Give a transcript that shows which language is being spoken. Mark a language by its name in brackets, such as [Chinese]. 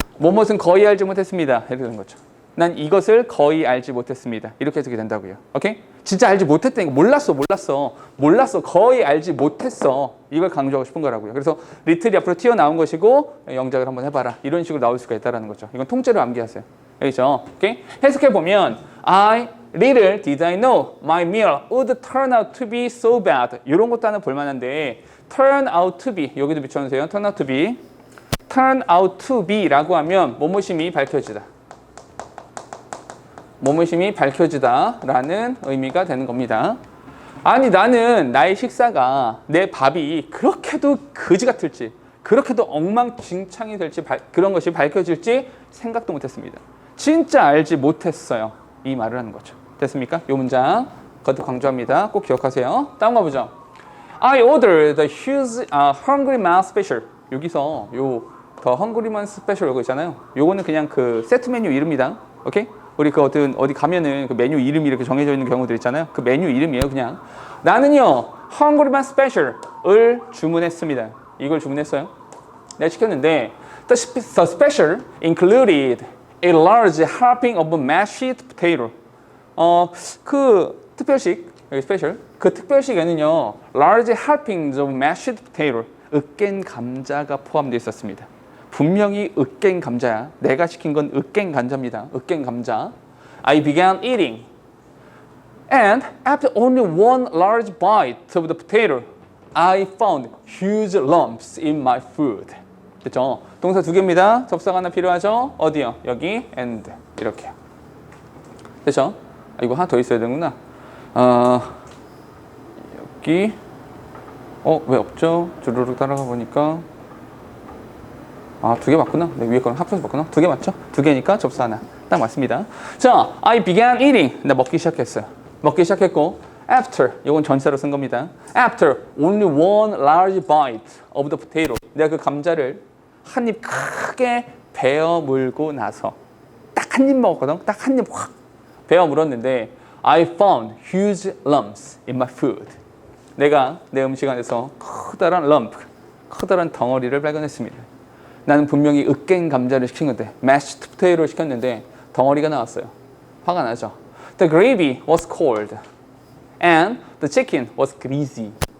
[Korean] 뭐뭇은 거의 알지 못했습니다. 이렇게 되는 거죠. 난 이것을 거의 알지 못했습니다. 이렇게 해석이 된다고요. 오케이? 진짜 알지 못했다니까. 몰랐어. 거의 알지 못했어. 이걸 강조하고 싶은 거라고요. 그래서 리틀이 앞으로 튀어나온 것이고 영작을 한번 해봐라. 이런 식으로 나올 수가 있다는 거죠. 이건 통째로 암기하세요. 알겠죠? 오케이? 해석해보면 [English] I little did I know my meal would turn out to be so bad. [Korean] 이런 것도 하나 볼만한데 [English] turn out to be [Korean] 여기도 붙여주세요. [English] turn out to be turn out to be [Korean] 라고 하면 뭐뭐심이 밝혀지다. 뭐뭐심이 밝혀지다 라는 의미가 되는 겁니다. 아니 나는 나의 식사가 내 밥이 그렇게도 거지 같을지 그렇게도 엉망진창이 될지 그런 것이 밝혀질지 생각도 못했습니다. 진짜 알지 못했어요. 이 말을 하는 거죠. 됐습니까? 이 문장 거듭 강조합니다. 꼭 기억하세요. 다음 거 보죠. [English] I ordered the huge hungry man special. [Korean] 여기서 요 The hungry man special 이거 있잖아요. 요거는 그냥 그 세트 메뉴 이름이다. 오케이? 우리 그 어디 가면은 그 메뉴 이름이 이렇게 정해져 있는 경우들 있잖아요. 그 메뉴 이름이에요, 그냥. 나는요, hungry man special을 주문했습니다. 이걸 주문했어요. 내가 시켰는데 [English] the special included a large helping of mashed potato. [Korean] 그 특별식 여기 스페셜 그 특별식에는요 [English] large helpings of mashed potato [Korean] 으깬 감자가 포함되어 있었습니다. 분명히 으깬 감자야. 내가 시킨 건 으깬 감자입니다. 으깬 감자. [English] I began eating and after only one large bite of the potato I found huge lumps in my food. [Korean] 됐죠? 동사 두 개입니다. 접사가 하나 필요하죠? 어디요? 여기 and 이렇게요. 됐죠? 이거 하나 더 있어야 되는구나. 여기 왜 없죠? 주르륵 따라가 보니까 두 개 맞구나. 네, 위에 거랑 합쳐서 맞구나. 두 개 맞죠? 두 개니까 접사 하나. 딱 맞습니다. 자, [English] I began eating. [Korean] 나 먹기 시작했어요. 먹기 시작했고 after, 이건 전사로 쓴 겁니다. [English] After only one large bite of the potato. [Korean] 내가 그 감자를 한 입 크게 베어 물고 나서 딱 한 입 먹었거든. 딱 한 입 확 베어 물었는데 [English] I found huge lumps in my food. [Korean] 내가 내 음식 안에서 커다란 lump, 커다란 덩어리를 발견했습니다. 나는 분명히 으깬 감자를 시킨 건데 mashed potato를 시켰는데 덩어리가 나왔어요. 화가 나죠. [English] The gravy was cold and the chicken was greasy.